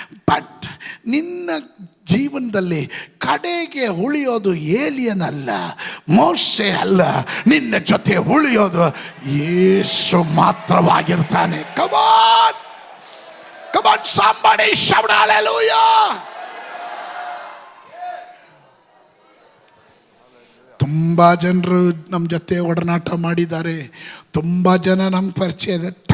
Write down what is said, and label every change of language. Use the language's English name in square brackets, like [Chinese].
[Kannada] But ನಿನ್ನ ಜೀವನದಲ್ಲಿ ಕಡೆಗೆ ಉಳಿಯೋದು ಏಲಿಯನಲ್ಲ, ಮೋಶೆ ಅಲ್ಲ, ನಿನ್ನ ಜೊತೆ ಉಳಿಯೋದು ಯೇಸು ಮಾತ್ರವಾಗಿರ್ತಾನೆ. [English] Come on come on somebody shout hallelujah. [Kannada] ತುಂಬ ಜನರು ನಮ್ಮ ಜೊತೆ ಒಡನಾಟ ಮಾಡಿದ್ದಾರೆ, ತುಂಬ ಜನ ನಮ್ಮ ಪರಿಚಯ ಇದೆ.